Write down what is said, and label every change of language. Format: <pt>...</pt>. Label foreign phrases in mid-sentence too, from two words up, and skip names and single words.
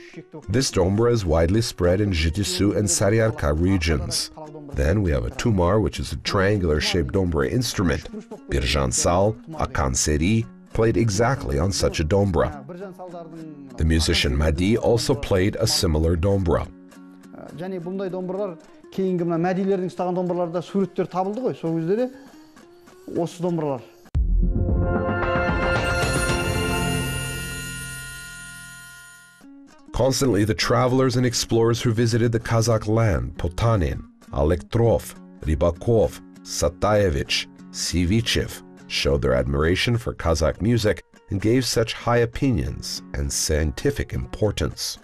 <en>This dombra is widely spread in Jitisu and Saryarka regions. Then we have a tumar, which is a triangular-shaped dombra instrument. Birjan Sal, Akan Seri, played exactly on such a dombra. The musician Madi also played a similar dombra.</en> <kk>Және бұндай домбыралар кейінгі мына мәдилердің ұстаған домбыраларда суреттер табылды ғой, сол кезде де осы домбыралар.</kk> <en>Constantly, the travelers and explorers who visited the Kazakh land, Potanin, Alektrov, Rybakov, Satayevich, Sivichev, showed their admiration for Kazakh music and gave such high opinions and scientific importance.</en>